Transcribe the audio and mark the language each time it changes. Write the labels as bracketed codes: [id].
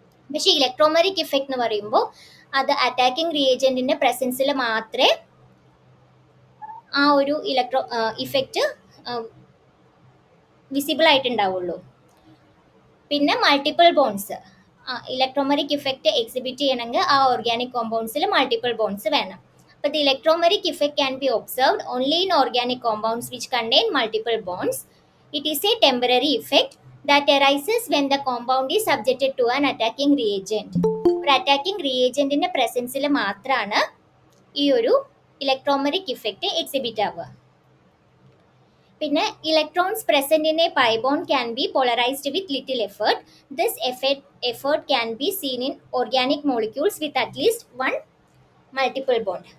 [ml] പക്ഷേ electromeric effect എന്ന് പറയുമ്പോൾ അത് അറ്റാക്കിംഗ് റിയേജന്റിന്റെ പ്രസൻസിൽ മാത്രമേ ആ ഒരു ഇഫക്റ്റ് വിസിബിൾ ആയിട്ടുണ്ടാവുള്ളൂ. പിന്നെ multiple bonds, electromeric effect exhibit ചെയ്യണമെങ്കിൽ ആ ഓർഗാനിക് കോമ്പൗണ്ട്സിൽ മൾട്ടിപ്പിൾ ബോണ്ട്സ് വേണം. [en] But the electromeric effect can be observed only in organic compounds which contain multiple bonds. It is a temporary effect that arises when the compound is subjected to an attacking reagent. [ml] ഒരു attacking റിയേജന്റിന്റെ പ്രസൻസിൽ മാത്രമാണ് ഈ ഒരു electromeric effect exhibit ആവുക. [en] പിന്നെ electrons present in a pi bond can be polarised with little effort. This effort can be seen in organic molecules with at least one multiple bond.